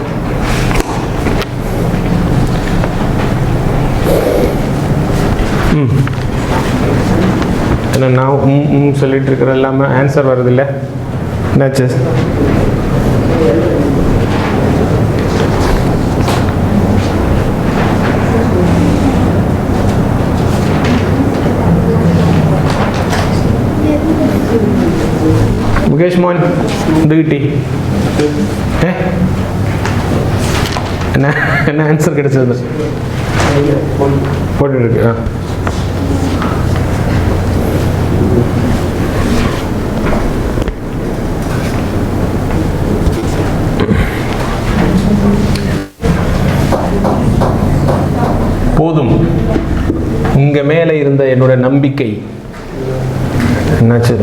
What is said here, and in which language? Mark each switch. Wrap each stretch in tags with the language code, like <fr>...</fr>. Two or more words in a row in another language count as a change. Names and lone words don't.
<ta>என்ன நான் சொல்லிட்டு இருக்கிற எல்லாமே ஆன்சர் வருதில்லை, என்னாச்சு?</ta> <ml>മുകേഷ് മോൻ ഇത് കിട്ടി?</ml> <ta>என்ன ஆன்சர் கிடைச்சது? போட்டுருக்கு. போதும், உங்க மேல இருந்த என்னோட நம்பிக்கை என்னாச்சு?</ta>